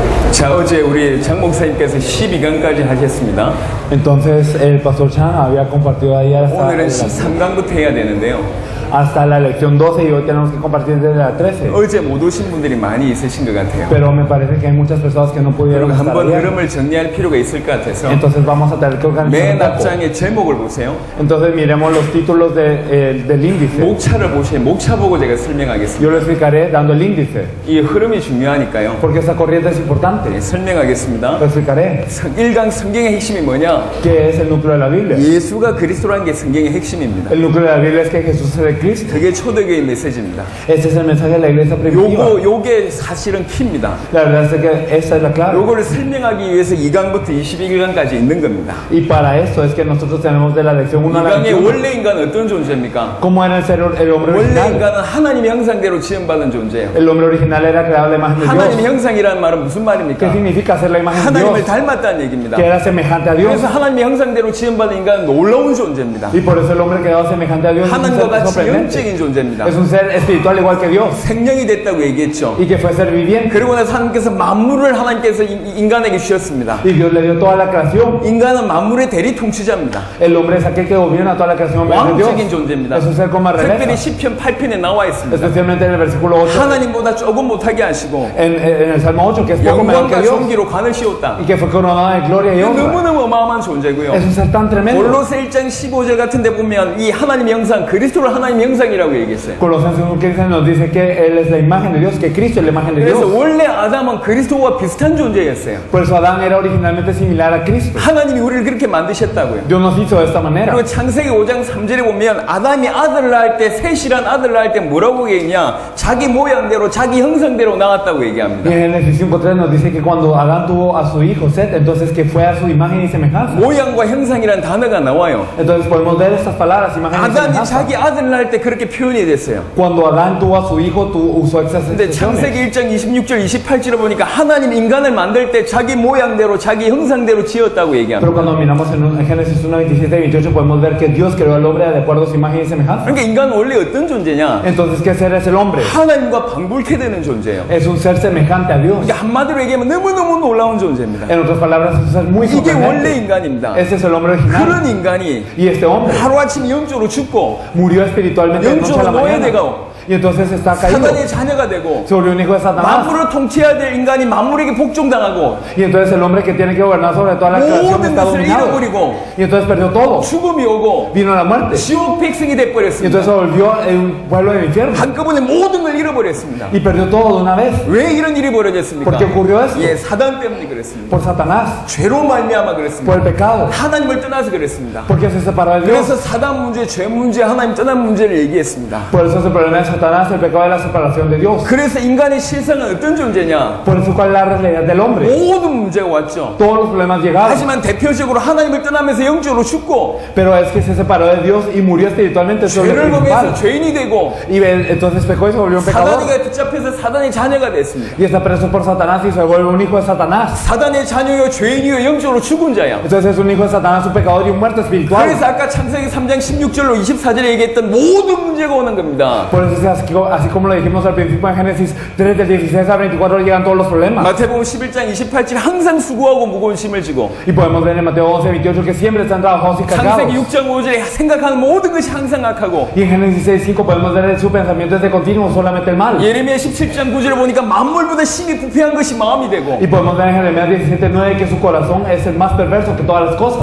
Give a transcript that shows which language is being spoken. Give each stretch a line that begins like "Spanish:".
Korean: 자, 어제 우리 장 목사님께서 12강까지 하셨습니다.
Spanish: Entonces el pastor Chan había compartido ahí
Korean: 오늘은 13강부터 해야 되는데요.
Spanish: hasta la lección 12 y hoy tenemos que compartir desde la 13.
Korean: 어제 못 오신 분들이 많이 있으신 것 같아요.
Spanish: Pero me parece que hay muchas personas que no pudieron estar
Korean: 한번
Spanish: ayer.
Korean: 흐름을 정리할 필요가 있을 것 같아서
Spanish: Entonces vamos a tener que organizar
Korean: 맨
Spanish: un poco.
Korean: 앞장의 제목을 보세요.
Spanish: Entonces miremos los títulos del índice.
Korean: 목차를 보시면 목차 보고 제가 설명하겠습니다.
Spanish: Yo lo explicaré dando el índice,
Korean: 이 흐름이 중요하니까요.
Spanish: porque esa corriente es importante.
Korean: 네, 설명하겠습니다.
Spanish: Lo explicaré.
Korean: 1강 성경의 핵심이 뭐냐?
Spanish: ¿Qué es el núcleo de la Biblia?
Korean: 예수가 그리스도라는 게 성경의 핵심입니다.
Spanish: El núcleo de la Biblia es que Jesús es el Cristo.
Korean: 그게 초대교회 메시지입니다.
Spanish: Este es el mensaje de la iglesia primitiva.
Korean: 요게 사실은 키입니다.
Spanish: La verdad es que esta es la clave.
Korean: 요거를 설명하기 위해서 2강부터 21강까지 있는 겁니다.
Spanish: Y para esto es que nosotros tenemos de la lección 1 a la
Korean: 2강의
Spanish: 21.
Korean: 원래 인간은 어떤 존재입니까?
Spanish: ¿Cómo era el hombre
Korean: 원래
Spanish: original?
Korean: 인간은 하나님의 형상대로 지음받은 존재예요.
Spanish: El hombre original era creado a la imagen de
Korean: 하나님의
Spanish: Dios.
Korean: 형상이라는 말은 무슨
Spanish: ¿Qué
Korean: 말입니까?
Spanish: significa ser la imagen de
Korean: 하나님을
Spanish: Dios?
Korean: 닮았다는 얘기입니다.
Spanish: Que era semejante a Dios.
Korean: 그래서 하나님의 형상대로 지음받은 인간은 놀라운 존재입니다.
Spanish: Y por eso el hombre creado semejante a Dios es un
Korean: 하나님과
Spanish: ser
Korean: 같이
Spanish: sorprendente.
Korean: 영적인 존재입니다.
Spanish: Es un ser espiritual igual que Dios.
Korean: 생명이 됐다고 얘기했죠.
Spanish: Y que fue ser viviente.
Korean: 그리고 나서 하나님께서 만물을 하나님께서 인간에게 주셨습니다.
Spanish: Y Dios le dio toda la creación.
Korean: 인간은 만물의 대리 통치자입니다.
Spanish: El hombre es aquel que gobierna toda la creación en vez de
Korean: 왕적인
Spanish: Dios.
Korean: 존재입니다.
Spanish: Es un ser con más
Korean: 특별히
Spanish: realeza.
Korean: 시편 8편에 나와 있습니다.
Spanish: Especialmente en el versículo 8.
Korean: 하나님보다 조금 못하게 하시고
Spanish: En el Salmo 8, que es poco mejor que
Korean: 영광과
Spanish: Dios.
Korean: 존귀로 관을 씌웠다.
Spanish: Y que fue coronado de gloria y honra.
Korean: 너무너무 어마어마한 존재고요.
Spanish: Es un ser tan tremendo.
Korean: 골로새 1장 15절 같은 데 보면 이 하나님의 형상, 그리스도를 하나님의 형상이라고 얘기했어요.
Spanish: Colosenses 1:15 nos dice que Él es la imagen de Dios, que Cristo es la imagen de
Korean: 그래서
Spanish: Dios.
Korean: 원래 아담은 그리스도와 비슷한 존재였어요.
Spanish: Por eso Adán era originalmente similar a Cristo.
Korean: 하나님이 우리를 그렇게 만드셨다고요.
Spanish: Dios nos hizo de esta manera.
Korean: 그리고 창세기 5장 3절에 보면 아담이 아들을 낳을 때, 셋이란 아들을 낳을 때 뭐라고 얘기했냐? 자기 모양대로, 자기 형상대로 낳았다고
Spanish: Y
Korean: 얘기합니다.
Spanish: en Génesis 5:3 nos dice que cuando Adán tuvo a su hijo Set, entonces que fue a su imagen y semejanza.
Korean: 모양과 형상이란 단어가 나와요.
Spanish: Entonces podemos ver estas palabras, imagen y
Korean: 아담이
Spanish: semejanza.
Korean: 자기 아들을 낳을 때 그렇게 표현이 됐어요.
Spanish: Cuando Adán tuvo a su hijo, usó estas
Korean: 근데
Spanish: expresiones.
Korean: 창세기 1장 26절 28절에 보니까 하나님 인간을 만들 때 자기 모양대로 자기 형상대로 지었다고
Spanish: Pero
Korean: 얘기합니다.
Spanish: cuando miramos en Génesis 1, 27 y 28 podemos ver que Dios creó al hombre de acuerdo a su imagen y semejanza.
Korean: 그러니까 인간은 원래 어떤 존재냐?
Spanish: Entonces, ¿qué ser es el hombre?
Korean: 하나님과 방불케 되는 존재예요.
Spanish: Es un ser semejante a Dios.
Korean: 그러니까 한마디로 얘기하면 너무너무 놀라운 존재입니다.
Spanish: En otras palabras, es un ser muy
Korean: 이게 원래
Spanish: sorprendente.
Korean: 인간입니다.
Spanish: Este es el hombre original.
Korean: 그런 인간이
Spanish: Y este hombre
Korean: 하루아침 영적으로 죽고
Spanish: murió espiritualmente de noche a la
Korean: 영적으로
Spanish: mañana.
Korean: 노예되고
Spanish: Y entonces está caído.
Korean: 사단의 자녀가 되고
Spanish: Se volvió un hijo de Satanás.
Korean: 만물을 통치해야 될 인간이 만물에게 복종당하고
Spanish: Y entonces el hombre que tiene que gobernar sobre toda la creación
Korean: 모든
Spanish: está
Korean: 것을
Spanish: dominado.
Korean: 잃어버리고
Spanish: Y entonces perdió todo.
Korean: 죽음이 오고
Spanish: Vino la muerte.
Korean: 지옥 백성이
Spanish: Y
Korean: 돼버렸습니다.
Spanish: entonces se volvió un pueblo del infierno.
Korean: 한꺼번에 모든 걸 잃어버렸습니다.
Spanish: Y perdió todo de una vez.
Korean: 왜 이런 일이 벌어졌습니까?
Spanish: ¿Por qué ocurrió esto?
Korean: 예, 사단 때문에 그랬습니다.
Spanish: Por Satanás.
Korean: 죄로 말미암아
Spanish: Por
Korean: 그랬습니다.
Spanish: el pecado.
Korean: 하나님을 떠나서 그랬습니다.
Spanish: Porque se separó de Dios.
Korean: 그래서 사단 문제, 죄 문제, 하나님 떠난 문제를 얘기했습니다.
Spanish: Por eso es el problema de Satanás, el pecado de la separación de Dios.
Korean: 그래서 인간의 실상은 어떤 존재냐?
Spanish: Por eso, ¿cuál es la realidad del hombre?
Korean: 모든 문제가 왔죠.
Spanish: Todos los problemas llegaron.
Korean: 하지만 대표적으로 하나님을 떠나면서 영적으로 죽고
Spanish: Pero es que se separó de Dios y murió espiritualmente. Eso es lo
Korean: 죄를
Spanish: principal.
Korean: 범해서 죄인이 되고
Spanish: Y entonces pecó y se volvió un pecador.
Korean: 사단에게 붙잡혀서 사단의 자녀가 됐습니다.
Spanish: Y está preso por Satanás y se vuelve un hijo de Satanás.
Korean: 사단의 자녀요 죄인이요 영적으로 죽은 자야.
Spanish: Entonces es un hijo de Satanás, un pecador y un muerto espiritual.
Korean: 그래서 아까 창세기 3장 16절로 24절에 얘기했던 모든 문제가 오는 겁니다.
Spanish: Por eso se así como lo dijimos al principio en Génesis 3 del 16 al 24 llegan todos los problemas.
Korean: 마태복음 11장 28절 항상 수고하고 무거운 짐을 지고
Spanish: Y podemos ver en Mateo 11, 28 que siempre están trabajados y cargados.
Korean: 창세기 6장 5절에 생각하는 모든 것이 항상 악하고
Spanish: Y en Génesis 6, 5 podemos ver su pensamiento es de continuo, solamente el mal.
Korean: 예레미야 17장 9절에 보니까 만물보다 심히 부패한 것이 마음이 되고
Spanish: Y podemos ver en Jeremías 17, 9 que su corazón es el más perverso que todas las cosas.